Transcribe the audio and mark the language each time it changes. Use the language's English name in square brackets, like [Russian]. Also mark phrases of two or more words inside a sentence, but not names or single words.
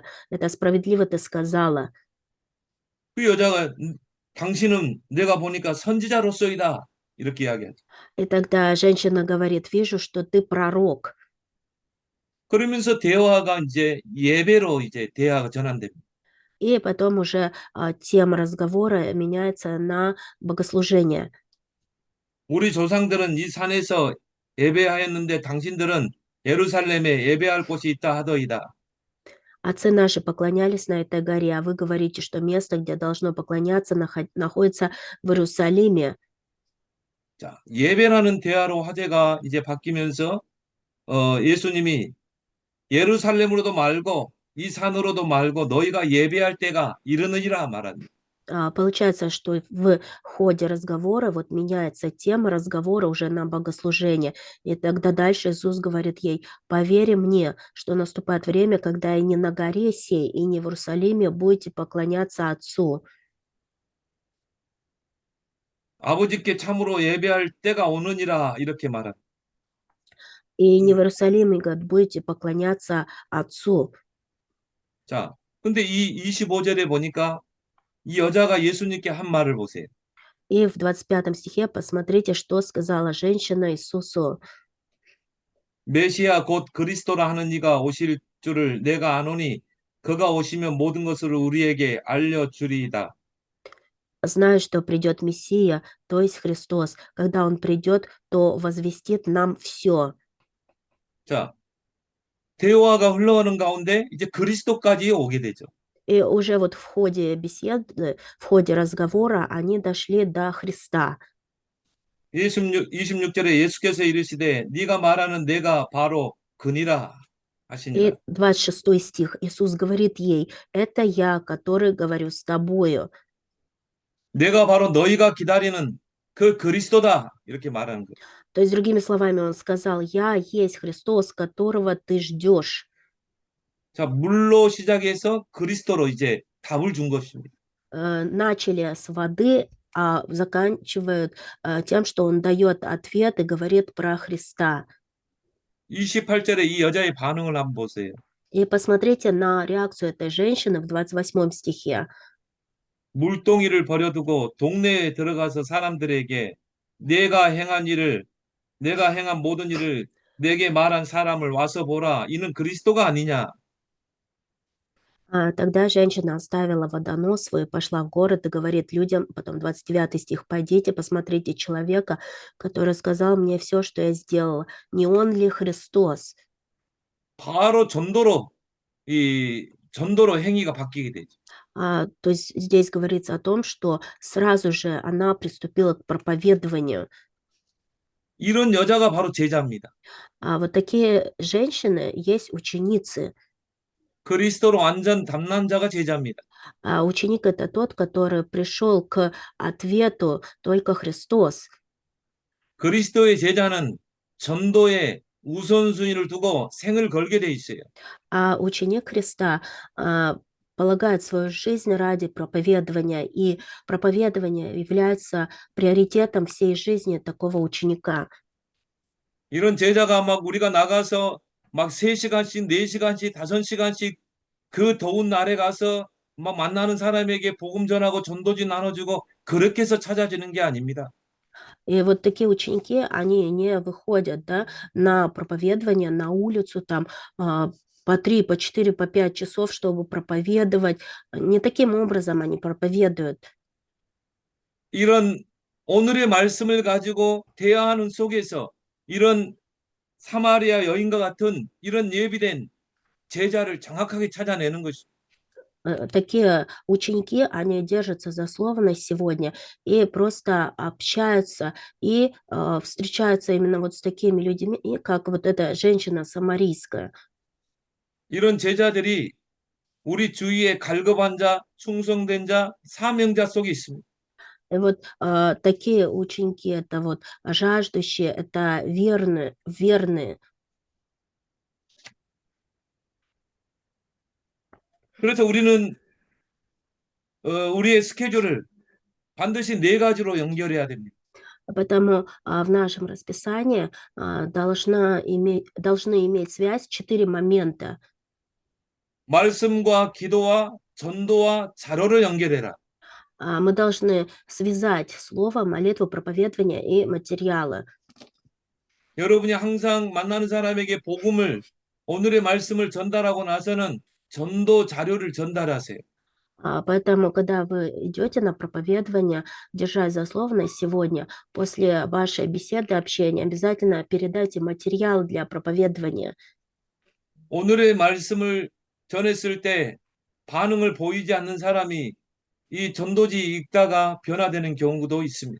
[Russian] Это справедливо ты сказала». [Korean] 그 여자가 당신은 내가 보니까 선지자로서이다. 이렇게 이야기하죠. [Russian] И тогда женщина говорит: «Вижу, что ты пророк». [Korean] 그러면서 대화가 이제 예배로 이제 대화가 전환됩니다. [Russian] И потом уже тема разговора меняется на богослужение. [Korean] 우리 조상들은 이 산에서 예배하였는데 당신들은 예루살렘에 예배할 곳이 있다 하더이다. [Russian] Отцы наши поклонялись на этой горе, а вы говорите, что место, где должно поклоняться, находится в Иерусалиме. [Korean] 자, 예배라는 대화로 화제가 이제 바뀌면서 예수님이 예루살렘으로도 말고 이 산으로도 말고 너희가 예배할 때가 이르느니라 말합니다. [Russian] Получается, что в ходе разговора вот меняется тема разговора уже на богослужение. И тогда дальше Иисус говорит ей: «Поверь мне, что наступает время, когда и не на горе сей, и не в Иерусалиме будете поклоняться Отцу». [Korean] 아버지께 참으로 예배할 때가 오느니라 이렇게 말합니다. [Russian] И не в Иерусалиме, говорит, будете поклоняться Отцу. [Korean] 자, 근데 이 25절에 보니까 이 여자가 예수님께 한 말을 보세요. [Russian] И в 25 стихе посмотрите, что сказала женщина Иисусу. [Korean] 메시아 곧 그리스도라 하는 이가 오실 줄을 내가 아노니 그가 오시면 모든 것을 우리에게 알려주리이다. [Russian] «Знаю, что придет Мессия, то есть Христос. Когда Он придет, то возвестит нам все». [Korean] 자, 대화가 흘러가는 가운데 이제 그리스도까지 오게 되죠. [Russian] И уже вот в ходе беседы, в ходе разговора они дошли до Христа. [Korean] 26절에 예수께서 이르시되 네가 말하는 내가 바로 그니라 하시니라. [Russian] И 26 стих. Иисус говорит ей: «Это я, который говорю с тобою». [Korean] 내가 바로 너희가 기다리는 그 그리스도다 이렇게 말하는 거예요. [Russian] То есть, другими словами, Он сказал: «Я есть Христос, которого ты ждешь». [Korean] 자, 물로 시작해서 그리스도로 이제 답을 준 것입니다. [Russian] Начали с воды, а заканчивают тем, что Он дает ответ и говорит про Христа. [Korean] 28절에 이 여자의 반응을 한번 보세요. [Russian] И посмотрите на реакцию этой женщины в 28 стихе. [Korean] 물동이를 버려두고 동네에 들어가서 사람들에게 내가 행한 모든 일을 내게 말한 사람을 와서 보라. 이는 그리스도가 아니냐. [Russian] Тогда женщина оставила водонос свой, пошла в город и говорит людям, потом 29 стих: «Пойдите, посмотрите человека, который сказал мне все, что я сделала. Не он ли Христос?» [Korean] 바로 전도로 행위가 바뀌게 되죠. [Russian] То есть здесь говорится о том, что сразу же она приступила к проповедованию. [Korean] 이런 여자가 바로 제자입니다. [Russian] А вот такие женщины есть ученицы. [Korean] 그리스도로 완전 담남자가 제자입니다. [Russian] А ученик — это тот, который пришел к ответу только Христос. [Korean] 그리스도의 제자는 전도에 우선순위를 두고 생을 걸게 돼 있어요. [Russian] А ученик Христа полагает свою жизнь ради проповедования, и проповедование является приоритетом всей жизни такого ученика. [Korean] 이런 제자가 막 우리가 나가서 막 3시간씩, 4시간씩, 5시간씩 그 더운 날에 가서 막 만나는 사람에게 복음 전하고 전도지 나눠주고 그렇게 해서 찾아지는 게 아닙니다. [Russian] И вот такие ученики, они не выходят, да, на проповедование, на улицу там по 3, по 4, по 5 часов, чтобы проповедовать. Не таким образом они проповедуют. [Korean] 이런 오늘의 말씀을 가지고 대화하는 속에서 이런 사마리아 여인과 같은 이런 예비된 제자를 정확하게 찾아내는 것입니다. [Russian] Такие ученики, они держатся за слово на сегодня и просто общаются, и встречаются именно вот с такими людьми, и как вот эта женщина самарийская. [Korean] 이런 제자들이 우리 주위에 갈급한 자, 충성된 자, 사명자 속에 있습니다. [Russian] И вот такие ученики — это вот жаждущие, это верные. [Korean] 그래서 우리는 우리의 스케줄을 반드시 4가지로 연결해야 됩니다. [Russian] Поэтому в нашем расписании должны иметь связь 4 момента. [Korean] 말씀과 기도와 전도와 자료를 연결해라. [Russian] Мы должны связать слово, молитву, проповедование и материалы. [Korean] 여러분이 항상 만나는 사람에게 복음을, 오늘의 말씀을 전달하고 나서는 전도 자료를 전달하세요. [Russian] Поэтому, когда вы идете на проповедование, держась за слово на сегодня, после вашей беседы, общения, обязательно передайте материал для проповедования. [Korean] 오늘의 말씀을 전했을 때 반응을 보이지 않는 사람이 이 전도지 읽다가 변화되는 경우도 있습니다.